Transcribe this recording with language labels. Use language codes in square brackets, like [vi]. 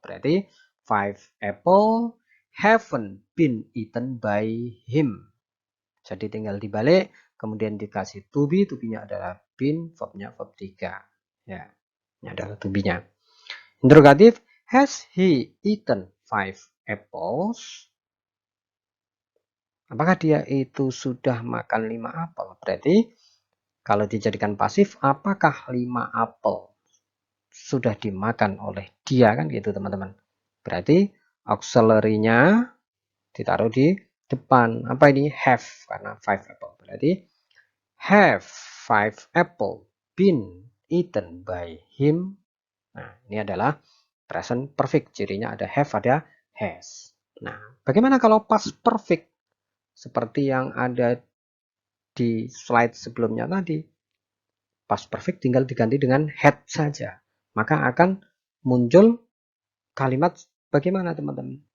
[en] Berarti 5 apple haven't been eaten by him. [id] Jadi tinggal dibalik, kemudian dikasih to be-nya adalah been, verbnya verb 3. Ya, ini adalah to be-nya. [en] Interrogatif, has he eaten 5 apples? [id] Apakah dia itu sudah makan 5 apel? Berarti kalau dijadikan pasif, apakah 5 apel sudah dimakan oleh dia, kan gitu teman-teman. Berarti auxiliary-nya ditaruh di depan. Apa ini? Have, karena 5 apple. [en] Berarti have 5 apple been eaten by him. [id] Nah, ini adalah present perfect. Cirinya ada have, ada has. Nah, bagaimana kalau past perfect? Seperti yang ada di slide sebelumnya tadi. Past perfect tinggal diganti dengan had saja. Maka akan muncul kalimat bagaimana teman-teman?